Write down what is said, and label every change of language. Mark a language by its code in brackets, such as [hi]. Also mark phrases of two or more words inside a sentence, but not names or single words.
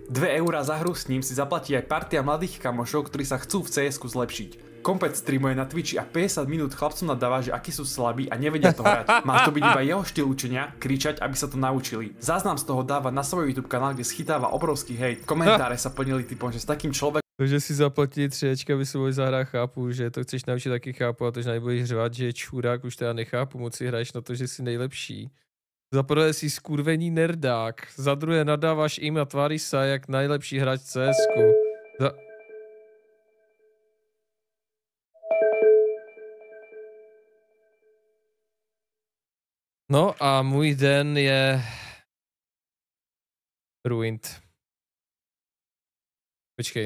[sk] 2 eurá za hru s ním si zaplatí aj partia mladých kamošov, ktorí sa chcú v CS-ku zlepšiť. Kompet streamuje na Twitchi a 50 minút chlapcom nadáva, že akí sú slabí a nevedia to hrať. Má to byť iba jeho štýl učenia, kričať, aby sa to naučili. Záznam z toho dáva na svoj YouTube kanál, kde schytáva obrovský hejt. Komentáre sa plnili typom, že s takým človekom... [cs] To, že si zaplatí 3, aby se mohli zahrát, chápu, že to chceš naučit, taky chápu, a to, že nebudeš řvat, že je čurák, už teda nechápu, moc si hraješ na to, že jsi nejlepší. [sk] Za prvé si skurvený nerdák, za druhé nadáváš im a tváříš se jak najlepší hráč CS-ku. [cs] No a můj den je ruined. Počkej.